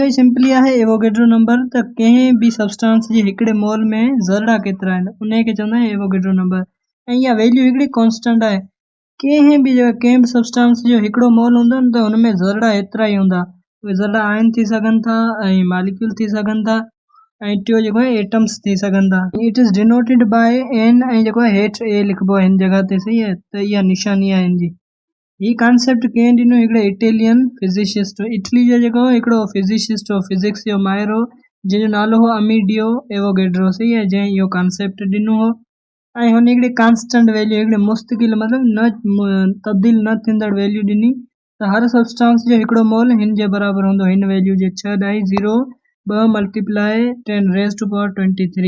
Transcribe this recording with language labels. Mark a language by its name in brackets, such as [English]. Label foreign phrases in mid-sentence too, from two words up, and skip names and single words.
[Sindhi] इहो सिंपली आहे एवोगेड्रो नंबर। त कंहिं बि सब्सटेंस जे हिकिड़े मोल में ज़रड़ा केतिरा आहिनि उनखे चवंदा आहियूं एवोगेड्रो नंबर। ऐं इहा वैल्यू हिकिड़ी कॉन्स्टेंट आहे। कंहिं बि सब्सटेंस जो हिकिड़ो मोल हूंदो न त हुन में ज़रड़ा एतिरा ई हूंदा। उहे ज़रड़ा आयन थी सघनि था ऐं मालिक्यूल थी सघनि था ऐं टियों जेको आहे एटम्स थी सघनि था। [English] It is denoted by N [Sindhi] ऐं जेको आहे हेठि ए लिखिबो आहे हिन जॻह ते। सही आहे। त इहा निशानी आहे हिन जी। ही कॉन्सेप्ट कंहिं ॾिनो? हिकिड़े [English] Italian physicist. [Sindhi] इटली जो जेको हिकिड़ो फिज़िशिस्ट हो फिज़िक्स जो माहिर हो जंहिंजो नालो हो अमीडियो एवोगेड्रो। सही आहे। जंहिं इहो कॉन्सेप्ट ॾिनो हो ऐं हुन हिकिड़ी [English] constant value [Sindhi] हिकिड़े मुस्तकिल मतिलबु न तब्दील न थींदड़ वैल्यू ॾिनी त हर सब्सटेंस जो हिकिड़ो मोल हिन जे बराबरि हूंदो हिन वैल्यू जे 6.02 मल्टीप्लाई 10⁻23।